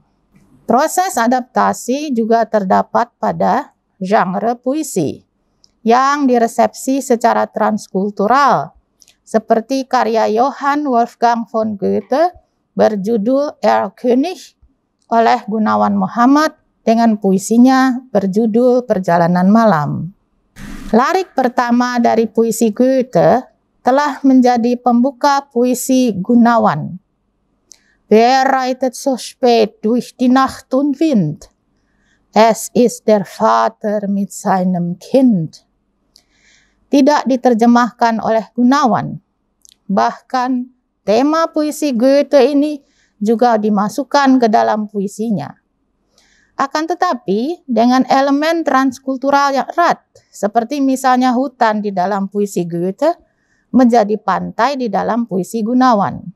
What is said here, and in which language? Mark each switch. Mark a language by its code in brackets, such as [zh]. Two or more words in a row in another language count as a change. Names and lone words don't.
[id] Proses adaptasi juga terdapat pada genre puisi yang diresepsi secara transkultural, seperti karya Johann Wolfgang von Goethe berjudul Erlkönig oleh Gunawan Muhammad dengan puisinya berjudul Perjalanan Malam. Larik pertama dari puisi Goethe telah menjadi pembuka puisi Gunawan. [de] Wer reitet so spät durch die Nacht und Wind? Es ist der Vater mit seinem Kind. [id] Tidak diterjemahkan oleh Gunawan. Bahkan tema puisi Goethe ini juga dimasukkan ke dalam puisinya. Akan tetapi dengan elemen transkultural yang erat, seperti misalnya hutan di dalam puisi Goethe menjadi pantai di dalam puisi Gunawan.